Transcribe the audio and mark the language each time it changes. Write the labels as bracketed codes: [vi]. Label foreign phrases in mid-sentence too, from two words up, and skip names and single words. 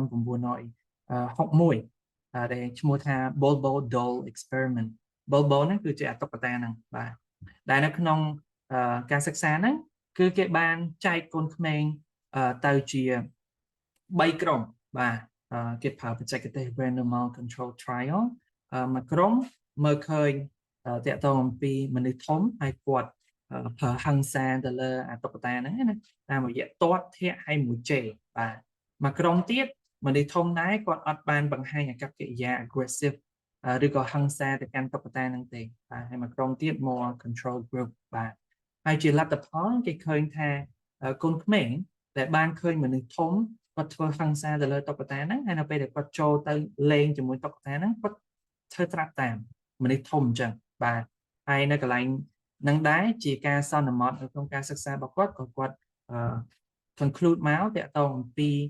[km] 1961 ដែលឈ្មោះថា Bobo doll experiment Bobo ហ្នឹងគឺជាតុក្កតាហ្នឹងបាទដែលនៅក្នុងការសិក្សាហ្នឹងគឺគេបានចែកកូនក្មេងទៅជា3ក្រុមបាទគេប្រើបច្ចេកទេស [en] randomized control trial [km] មួយក្រុម មើលឃើញតាក់ទងអំពីមនុស្សធំហើយគាត់ប្រើហិង្សាទៅលើតុក្កតាហ្នឹងណាតាមរយៈទាត់ធាក់ហើយមួយជេរបាទមួយក្រុម ទៀតមនុស្សធំដែរគាត់អត់បានបង្ហាញអាកប្បកិរិយា aggressive ឬក៏ហិង្សាទៅកាន់តុក្កតាហ្នឹងទេបាទហើយមួយក្រុមទៀត [en] more control group [km] បាទហើយជាលទ្ធផលគេឃើញថាកូនក្មេងដែលបានឃើញមនុស្សធំគាត់ធ្វើហិង្សាទៅលើតុក្កតាហ្នឹងហើយនៅពេលដែលគាត់ចូលទៅលេងជាមួយតុក្កតាហ្នឹងគាត់ធ្វើត្រាប់តាមមនុស្សធំអញ្ចឹងបាទហើយនៅកន្លែងហ្នឹងដែរជាការសន្មតនៅក្នុងការសិក្សារបស់គាត់ក៏គាត់ conclude មកតាក់ទងអំពី